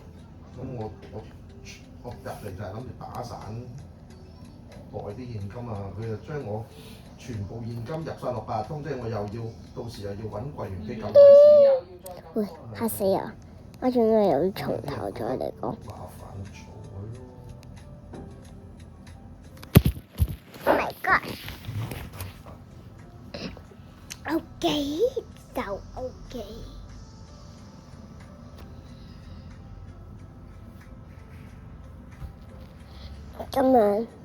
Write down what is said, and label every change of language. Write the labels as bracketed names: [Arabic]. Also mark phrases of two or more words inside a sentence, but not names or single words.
[Cantonese] 咁我入嚟就係諗住打散袋啲現金啊！佢就將我全部現金入晒落八達通，即係我又要到時又要揾櫃員機撳錢。喂，嚇死我！我仲以為有從頭再嚟講。麻煩嘈佢咯。 [English] Oh my god！ [Cantonese] OK 就 OK。咁樣。